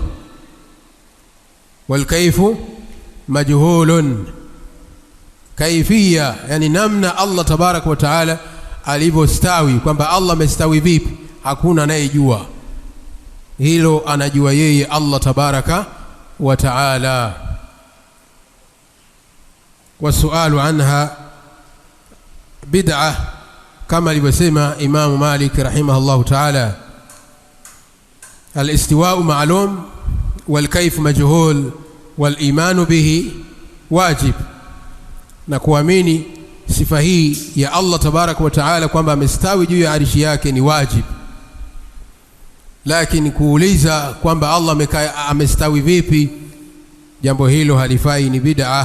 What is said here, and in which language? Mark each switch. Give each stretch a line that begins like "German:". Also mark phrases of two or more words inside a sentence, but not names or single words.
Arabic: والكيف مجهول,
Swahili: kaifia yani namna
Arabic: الله تبارك وتعالى
Swahili: alivyostawi, kwamba Allah amestawi vipi hakuna anayejua. Hilo anajua yeye
Arabic: الله تبارك وتعالى. والسؤال عنه بدعة,
Swahili: kama alivyosema Imam Malik
Arabic: رحمه الله تعالى, الاستواء معلوم والكيف مجهول والإيمان به واجب,
Swahili: na kuamini sifa hii ya
Arabic: الله تبارك وتعالى
Swahili: kwamba amestawi juu ya arishi yake ni wajib. Lakini kuuliza kwamba Allah amestawi vipi, jambo hilo halifai, ni bid'ah.